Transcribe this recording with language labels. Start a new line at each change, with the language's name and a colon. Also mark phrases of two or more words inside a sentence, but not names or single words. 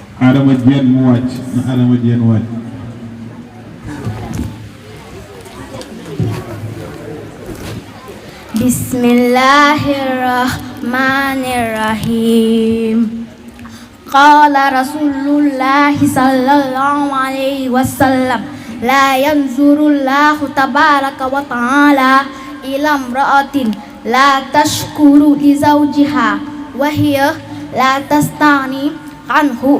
Wolof: Adama Diène mu wàcc na Adama Diène wàcc.
Arabic: Bismillahirrahmanirrahim. قال رسول الله صلى الله عليه وسلم لا ينظر الله تبارك وتعالى إلى امرأة لا تشكر لزوجها وهي لا تستغني عنه.